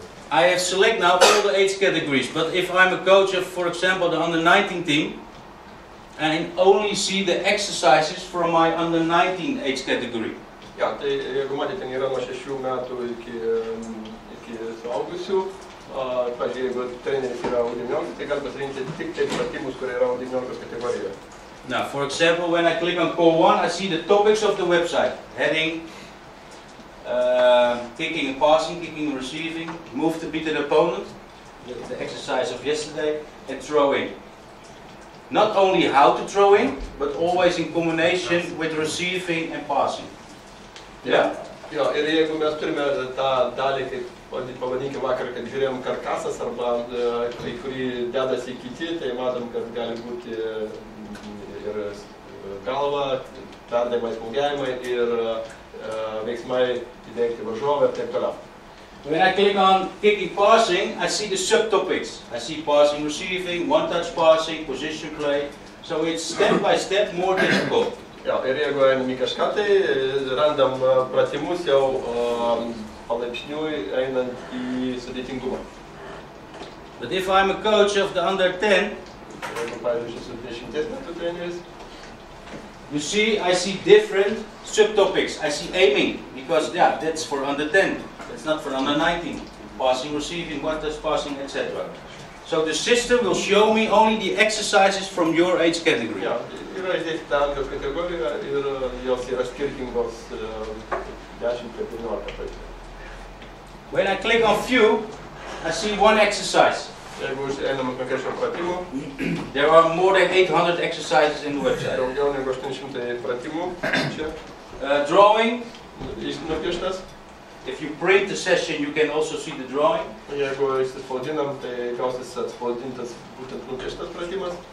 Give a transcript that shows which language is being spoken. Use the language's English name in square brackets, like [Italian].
[English] I have select now all the age categories, but if I'm a coach of, for example, the under-19 team, I only see the exercises from my under-19 age category. [Lithuanian] Ja, tai jeigu matėte, ten yra nuo 6 metų iki suaugusių, pavyzdžiui, jeigu treneris yra U19, tai gali pasirinkti tik tai pratimus, kurie yra U19 kategorijoje. [English] Now, for example, when I click on Core 1, I see the topics of the website, heading, kicking and passing, kicking and receiving, move to beat an opponent, the exercise of yesterday, and throwing. Not only how to throw in, but always in combination with receiving and passing. Yeah. [Lithuanian] Jo, ir jeigu mes turime tą dalį, kaip pavadinkime vakar, kad žiūrėjom karkasas arba kai kurį dedasi kiti, tai matom, kad gali būti ir galva, perdavimai, smūgiavimai ir veiksmai įveikti varžovą ir taip toliau. [English] When I click on kicking passing, I see the subtopics. I see passing, receiving, one-touch passing, position play. So it's step by step more difficult. [Lithuanian] Jo, ir jeigu einam į kažką, tai randam pratimus jau palaipsniui einant į sudėtingumą. [English] But if I'm a coach of the under 10, [Lithuanian] Jeigu, pavyzdžiui, esu 10 metų treneris, [English] you see, I see different subtopics. I see aiming, because yeah, that's for under 10. It's not for under 19. Passing, receiving, one-touch passing, etc. So the system will show me only the exercises from your age category. [Lithuanian] jo, yra išdėstyta amžiaus kategorija ir jos yra skirtingos 10-15. [English] When I click on view, I see one exercise. [Lithuanian] Jeigu einam konkrečio pratimų, [English] There are more than 800 exercises in the website. [Lithuanian] daugiau negu 800 pratimų čia [English] Drawing, [Lithuanian] nupieštas. [English] if you print the session, you can also see the drawing. [Lithuanian] Jeigu įsispaudinam, tai gausis atspaudintas būtent nupieštas pratimas.